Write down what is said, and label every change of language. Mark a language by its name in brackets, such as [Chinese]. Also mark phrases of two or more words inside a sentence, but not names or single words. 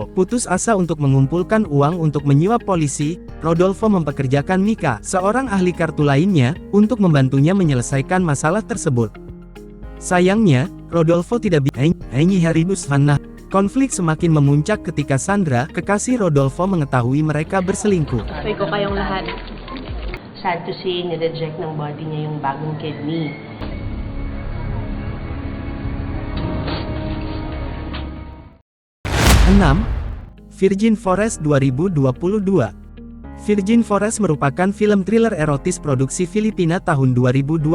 [Indonesian] Putus asa untuk mengumpulkan uang untuk menyuap polisi, Rodolfo mempekerjakan Mika, seorang ahli kartu lainnya, untuk membantunya menyelesaikan masalah tersebut. Sayangnya, Rodolfo tidak bisa Hannah. Konflik semakin memuncak ketika Sandra, kekasih Rodolfo, mengetahui mereka berselingkuh. [Filipino] Pray ko kayong lahat. [English] Sad to see, [Filipino] nireject ng body niya yung bagong kidney. [Indonesian] 6. Virgin Forest 2022. Virgin Forest merupakan film thriller erotis produksi Filipina tahun 2022.